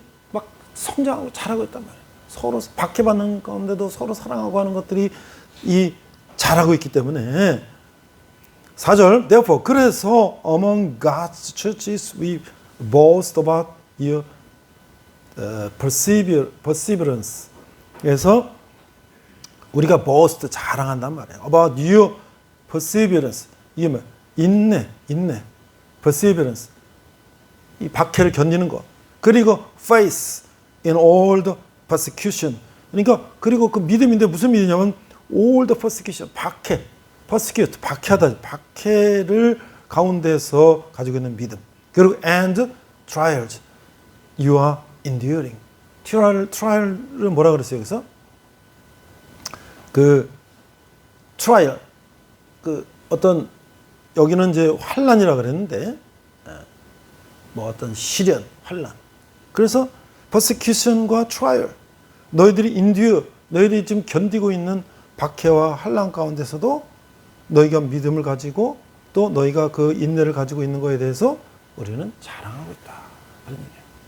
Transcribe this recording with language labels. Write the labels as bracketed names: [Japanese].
[Korean] 막 성장하고 자라고 있단 말이에요. 서로 박해받는 가운데도 서로 사랑하고 하는 것들이 이 자라고 있기 때문에. [English] 4절, therefore, [Korean] 그래서 [English] among God's churches we boast about your perseverance. [Korean] 그래서 우리가 boast, 자랑한단 말이에요. [English] about your perseverance. [Korean] 이게 뭐야? 인내. perseverance. 이 박해를 견디는 것. 그리고 [English] faith in all the persecution. [Korean] 그러니까 그리고 그 믿음인데 무슨 믿음이냐면 [English] all the persecution, [Korean] 박해. persecute, 박해하다. 박해를 가운데서 가지고 있는 믿음. 그리고 [English] and trials you are enduring. [Korean] trial은 뭐라 그랬어요, 여기서? 그 trial, 그 어떤, 여기는 이제 환난이라 그랬는데 뭐 어떤 시련, 환난. 그래서 persecution과 trial, 너희들이 endure, 너희들이 지금 견디고 있는 박해와 환난 가운데서도 너희가 믿음을 가지고 또 너희가 그 인내를 가지고 있는 것에 대해서 우리는 자랑하고 있다. 그런 얘기예요.